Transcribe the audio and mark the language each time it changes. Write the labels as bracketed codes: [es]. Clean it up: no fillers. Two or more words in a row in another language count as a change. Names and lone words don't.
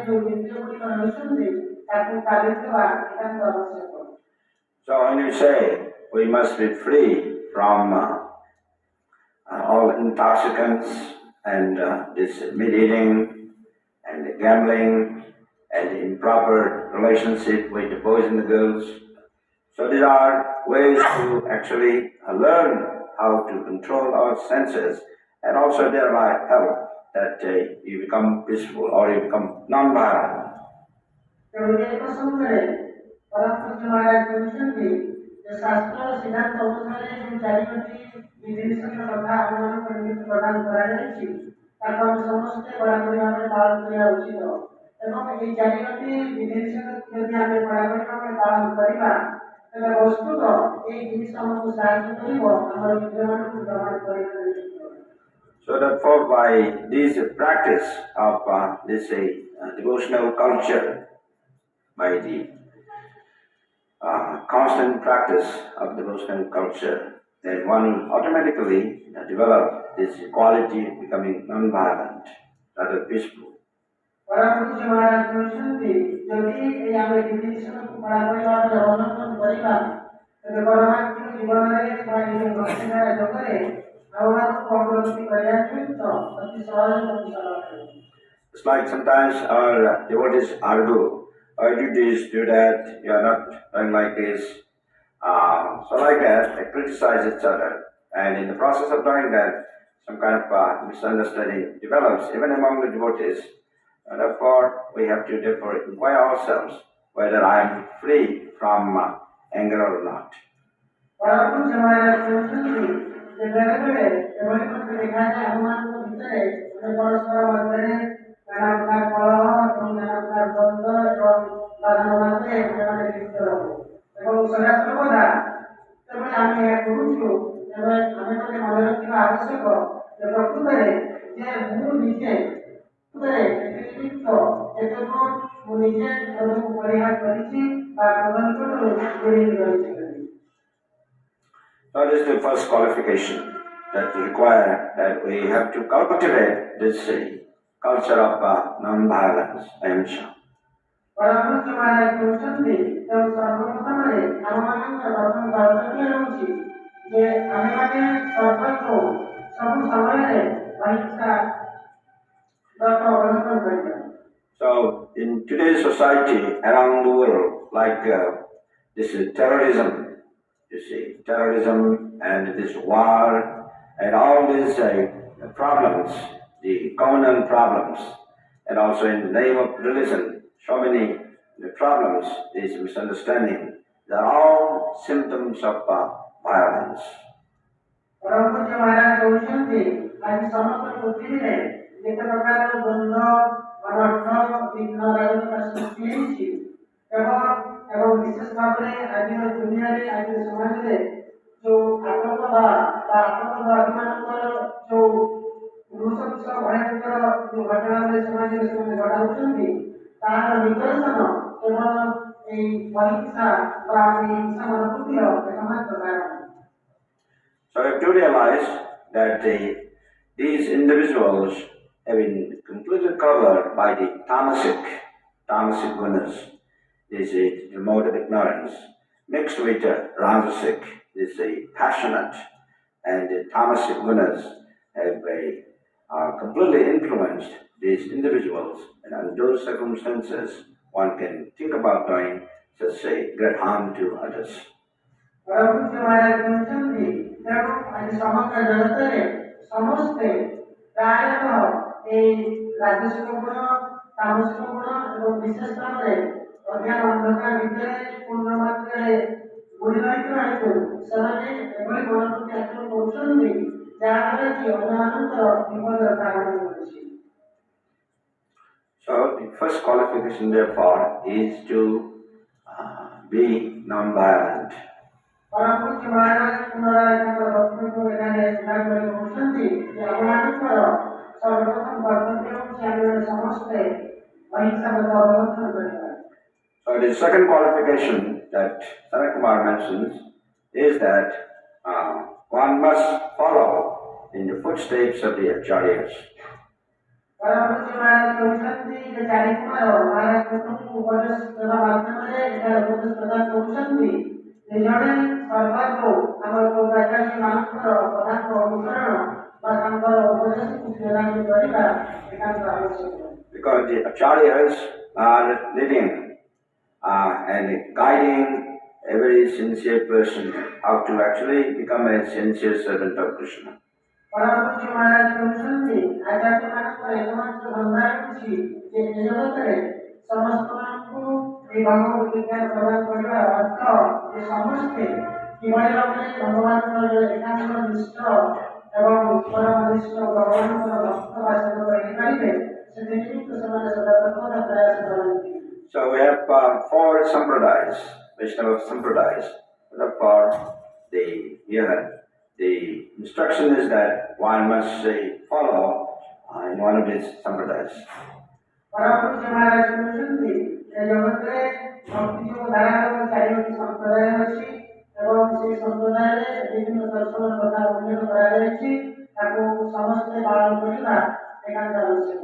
[en] So when you say we must be free from all intoxicants and this meat eating and gambling and improper relationship with the boys and the girls. So these are ways to actually learn how to control our senses and also thereby help that you become peaceful or you become non-violent. [or] ତେଣୁ ଏ ପ୍ରସଙ୍ଗରେ ପରମପୂଜ୍ୟ ମହାରାଜ କହିଛନ୍ତି ଯେ ଶାସ୍ତ୍ର ସିଦ୍ଧାନ୍ତ ଅନୁସାରେ ଯେଉଁ ଚାରିଟି ବିଧିନିଷେଧ କଥା ଆମମାନଙ୍କୁ ନିମିତ୍ତ ପ୍ରଦାନ କରାଯାଇଛି ତାକୁ ଆମେ ସମସ୍ତେ କଡ଼ାକଡ଼ି ଭାବରେ ପାଳନ କରିବା ଉଚିତ ଏବଂ ଏହି ଚାରିଟି ବିଧିନିଷେଧ ଯଦି ଆମେ କଡ଼ାକଡ଼ି ଭାବରେ ପାଳନ କରିବା ତେବେ ବସ୍ତୁତ ଏହି ଜିନିଷ ଆମକୁ ସାହାଯ୍ୟ କରିବ ଆମର ଇନ୍ଦ୍ରିୟମାନଙ୍କୁ ଗ୍ରହଣ କରିବା। [en] So therefore, by this practice of this devotional culture, by the constant practice of devotional culture, then one will automatically develop this quality of becoming non-violent, rather peaceful. [or] ପରମପୂଜ୍ୟ ମହାରାଜ କହିଛନ୍ତି ଯଦି ଏହି ଆମେ ବିଧିନିଷେଧକୁ କଡ଼ାକଡ଼ି ଭାବରେ ଅବଲମ୍ବନ କରିବା ତେବେ ପରମାତ୍ମିକ ଜୀବନରେ ବା ଏହି ଭକ୍ତିଧାରା ଯୋଗରେ ଆମମାନଙ୍କୁ ଅଗ୍ରଗତି କରିବା ନିମିତ୍ତ ଅତି ସହଜ ଏବଂ ସରଳ ହେବ। [en] It's like sometimes our devotees argue, you this, do that, you are not doing like this. So like that, they criticize each other. And in the process of doing that, some kind of misunderstanding develops even among the devotees. And therefore, we have to therefore inquire ourselves whether I am free from anger or not. [or] ପରମପୂଜ୍ୟ ମହାରାଜ କହିଛନ୍ତି ଯେ ବେଳେବେଳେ ଏଭଳି ମଧ୍ୟ ଦେଖାଯାଏ ଆମମାନଙ୍କ ଭିତରେ ପରସ୍ପର ମଧ୍ୟରେ ନାନା ପ୍ରକାର କଳହ ଏବଂ ନାନା ପ୍ରକାର ଦ୍ୱନ୍ଦ୍ୱ ଏବଂ ବାଦାନବାଦରେ ସେମାନେ ଲିପ୍ତ ରହୁ ଏବଂ ସଦା ସର୍ବଦା ଯେତେବେଳେ ଆମେ ଏହା କରୁଛୁ ତେବେ ଆମେ ମାନେ ମନେ ରଖିବା ଆବଶ୍ୟକ ଯେ ପ୍ରକୃତରେ ଯେ ମୁଁ ନିଜେ ପ୍ରକୃତରେ ନିମିତ୍ତ ଯେତେବେଳେ ମୁଁ ନିଜେ କ୍ରୋଧକୁ ପରିହାର କରିଛି ବା କ୍ରୋଧ ନିକଟରୁ ଦୂରେଇ ରହିଛି। [en] That is the first qualification that require that we have to cultivate this culture of non-violence, ahimsa. [or] ପରମପୂଜ୍ୟ ମହାରାଜ କହୁଛନ୍ତି ତେଣୁ ସର୍ବପ୍ରଥମରେ ଆମମାନଙ୍କର ପ୍ରଥମ କର୍ତ୍ତବ୍ୟ ହେଉଛି ଯେ ଆମେମାନେ ସର୍ବତ୍ର ସବୁ ସମୟରେ ଅହିଂସା ବ୍ରତ ଅବଲମ୍ବନ କରିବା। [en] So in today's society around the world, like this is terrorism, you see, terrorism and this war and all these problems, the communal problems, and also in the name of religion, so many problems, these misunderstanding, they are all symptoms of violence. [or] ପରମପୂଜ୍ୟ ମହାରାଜ କହୁଛନ୍ତି ଆଜି ସମସ୍ତ ପୃଥିବୀରେ ଯେତେ ପ୍ରକାର ଦ୍ୱନ୍ଦ୍ୱ ଅନର୍ଥ ବିଘ୍ନ ରାଜନୀତି ସୃଷ୍ଟି ହେଇଛି ଏବଂ ବିଶେଷ ଭାବରେ ଆଜିର ଦୁନିଆରେ ଆଜିର ସମାଜରେ ଯେଉଁ ଆତଙ୍କବାଦୀମାନଙ୍କର ଯେଉଁ ନୃଶଂସ ଭୟଙ୍କର ଯେଉଁ ଘଟଣାବଳୀ ସମାଜରେ ସେମାନେ ଘଟାଉଛନ୍ତି ତାହାର ନିଦର୍ଶନ କେବଳ ଏହି ଅହିଂସା ବା ଏହି ହିଂସା ମନୋବୃତ୍ତିର ଏକମାତ୍ର କାରଣ। [en] So we have to realize that these individuals have been completely covered by the tamasic gunas. This is the mode of ignorance, mixed with rajasic, this passionate, and the tamasic gunas have completely influenced these individuals, and under those circumstances, one can think about doing such great harm to others. [or] ପରମପୂଜ୍ୟ ମହାରାଜ କହିଛନ୍ତି ତେଣୁ ଆଜି ସମଗ୍ର ଜଗତରେ ସମସ୍ତେ ପ୍ରାୟତଃ ଏହି ରାଜସିକ ଗୁଣ ତାମସିକ ଗୁଣ ଏବଂ ବିଶେଷ ଭାବରେ ଅଜ୍ଞାନ ଅନ୍ଧକାର ଭିତରେ ପୂର୍ଣ୍ଣ ମାତ୍ରାରେ ବୁଡ଼ି ରହିଥିବା ହେତୁ ସେମାନେ ଏଭଳି ମନୋବୃତ୍ତି ଆଚରଣ କରୁଛନ୍ତି ଯାହାଦ୍ୱାରା କି ଅନ୍ୟମାନଙ୍କର ବିପଦର କାରଣ ହେଉଛି। [en] So the first qualification therefore is to be non-violent. [or] ପରମପୂଜ୍ୟ ମହାରାଜ ପୁନରାୟ ତାଙ୍କର ବକ୍ତବ୍ୟ ଏଠାରେ ଉଲ୍ଲେଖ କରି କହୁଛନ୍ତି ଯେ ଆମମାନଙ୍କର ସର୍ବପ୍ରଥମ କର୍ତ୍ତବ୍ୟ ହେଉଛି ଆମେ ସମସ୍ତେ ଅହିଂସା ବ୍ରତ ଅବଲମ୍ବନ କରିବା। [en] So the second qualification that Sanat Kumar mentions is that one must follow in the footsteps of the acharyas. [or] ପରମପୂଜ୍ୟ ମହାରାଜ କହୁଛନ୍ତି ଯେ ଚାରିକୁମାର ମହାରାଜଙ୍କୁ ଉପଦେଶ ଦେବା ମାଧ୍ୟମରେ ଏଠାରେ ଉପଦେଶ ପ୍ରଦାନ କରୁଛନ୍ତି ଜଣେ ସର୍ବଦା ଆମର ପୂର୍ବାଚାର୍ଯ୍ୟ ମାନଙ୍କର କଥାକୁ ଅନୁସରଣ ବା ତାଙ୍କର ଉପଦେଶକୁ ପ୍ରଦାନ କରିବା ଏକାନ୍ତ ଆବଶ୍ୟକ। [en] Because the acharyas are living and guiding a very sincere person how to actually become a sincere servant of Krishna. [or] ପରମପୂଜ୍ୟ ମହାରାଜ କହୁଛନ୍ତି ଆଚାର୍ଯ୍ୟମାନଙ୍କର ଏକମାତ୍ର ଧନ୍ଦା ହେଉଛି ଯେ ଏ ଜଗତରେ ସମସ୍ତଙ୍କୁ ଏହି ଭଗବତ ବିଜ୍ଞାନ ପ୍ରଦାନ କରିବା ଅର୍ଥ ଯେ ସମସ୍ତେ କିଭଳି ଭାବରେ ଭଗବାନଙ୍କର ଏକାନ୍ତ ନିଷ୍ଠ ଏବଂ ପରମନିଷ୍ଠ ଭଗବାନଙ୍କର ଭକ୍ତ ବା ସେବକ ହେଇପାରିବେ ସେଥିନିମିତ୍ତ ସେମାନେ ସଦାସର୍ବଦା ପ୍ରୟାସ କରନ୍ତି। [en] So we have four sampradayas, Vaishnava sampradayas. Therefore, the instruction is that one must follow in one of these sampradayas. [or] ପରମପୂଜ୍ୟ ମହାରାଜ କହୁଛନ୍ତି ଏ ଜଗତରେ ଭକ୍ତି ଯୋଗ ଧାରାର ଚାରିଟି ସମ୍ପ୍ରଦାୟ ଅଛି ଏବଂ ସେହି ସମ୍ପ୍ରଦାୟରେ ବିଭିନ୍ନ ଦର୍ଶନ କଥା ଉଲ୍ଲେଖ କରାଯାଇଛି ତାକୁ ସମସ୍ତେ ପାଳନ କରିବା ଏକାନ୍ତ ଆବଶ୍ୟକ।